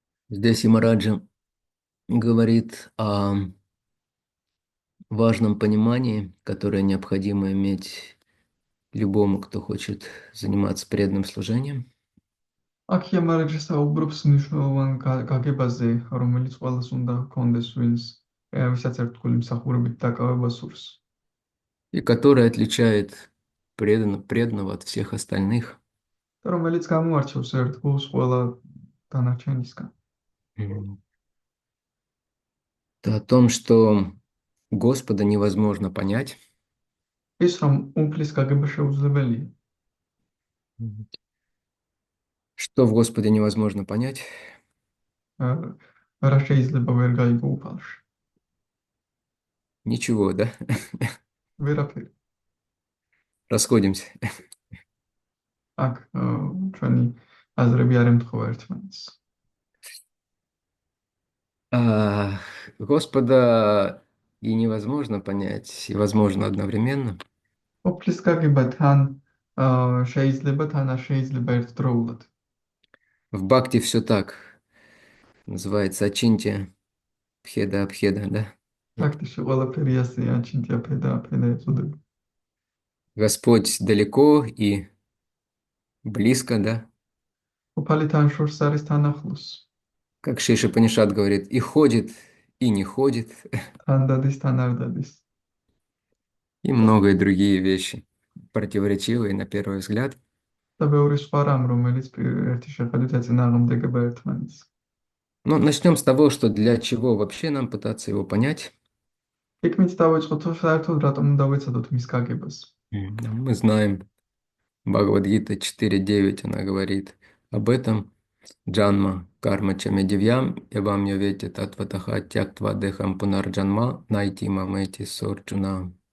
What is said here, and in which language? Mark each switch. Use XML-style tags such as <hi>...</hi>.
<ru>Здесь Имараджа говорит о важном понимании, которое необходимо иметь любому, кто хочет заниматься преданным служением.</ru> <ka>აქ იამარაჯი საუბრობს მნიშვნელოვან გაგებაზე, რომელიც ყველას უნდა ჰქონდეს, ვისაც ერთგული მსახურებით დაკავება სურს.</ka> <ru>И которое отличает преданного от всех остальных.</ru> <ka>და რომელიც გამოარჩევს ერთგულს ყველა დანარჩენისგან.</ka> <ru>Это о том, что Господа невозможно понять.</ru> <ka>ის რომ უფლის გაგება შეუძლებელია.</ka> <ru>Что в Господе невозможно понять?</ru> <ka>რა შეიძლება ვერ გაიგო უფალში?</ka> <ru>Ничего, да?</ru> <ka>ვერაფერი.</ka> <ru>Расходимся.</ru> <ka>აქ ჩვენი აზრები არ ემთხვევა ერთმანეთს.</ka> <ru>Господа и невозможно понять, и возможно одновременно.</ru> <ka>უფლის გაგება თან შეიძლება, თან არ შეიძლება ერთდროულად.</ka> <ru>В бхакти все так. Называется Ачинтия Пхеда Абхеда, да? Фактически</ru> <ka>ყველაფერი ასეა, აჩინთია ფედა ეწოდება.</ka> <ru>Господь далеко и близко, да?</ru> <ka>უფალი თან შორს არის, თან ახლოს.</ka> <ru>Как Шиша Панишат говорит, и ходит, и не ходит.</ru> <ka>თან დადის, თან არ დადის.</ka> <ru>И многие другие вещи, противоречивые на первый взгляд.</ru> <ka>და ბევრი სხვა რამ, რომელიც ერთი შეხედვით ეწინააღმდეგება ერთმანეთს.</ka> <ru>Ну, начнем с того, что для чего вообще нам пытаться его понять.</ru> <ka>იქით დავიწყოთ, რომ საერთოდ რატომ უნდა ვეცადოთ мис გაგებას.</ka> <ru>Ну, мы знаем, Бхагавад-гита 4.9, она говорит об этом.</ru> <sa>Джанма карма чаме дивьям, эвам йовети татватаха тяктва дехам пунарджанма, найти мамэти сорджуна.</sa>